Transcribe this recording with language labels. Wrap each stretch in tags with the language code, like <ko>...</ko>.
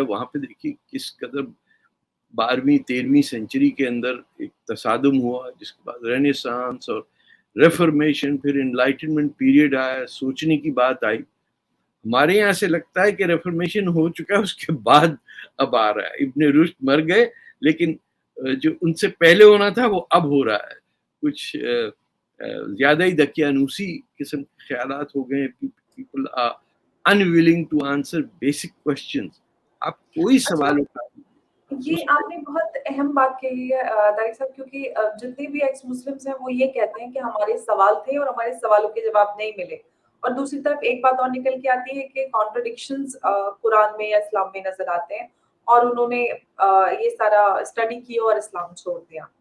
<ur>وہاں پہ دیکھیے کس قدر 12ویں 13ویں سینچری کے اندر ایک تصادم ہوا، جس کے بعد رینیسانس اور ریفرمیشن، پھر انلائٹنمنٹ پیریڈ آیا، سوچنے کی بات آئی. ہمارے یہاں سے لگتا ہے کہ ریفرمیشن ہو چکا ہے، اس کے بعد اب آ رہا ہے. ابن رشد مر گئے لیکن جو ان سے پہلے ہونا تھا وہ اب ہو رہا ہے. کچھ زیادہ ہی دقیانوسی قسم کے خیالات ہو گئے. People are</ur> <en>unwilling to answer basic questions.</en> <ur>آپ کوئی سوال اٹھا یہ آپ نے بہت اہم بات کہی ہے طارق صاحب، کیونکہ جتنے بھی ایکس مسلمس ہیں وہ یہ کہتے ہیں کہ ہمارے سوال تھے اور ہمارے سوالوں کے جواب نہیں ملے. اور دوسری طرف ایک بات اور نکل کے آتی ہے کہ کانٹرڈکشنز قرآن میں یا اسلام میں نظر آتے ہیں، اور انہوں نے یہ سارا اسٹڈی کی اور اسلام چھوڑ دیا.</ur>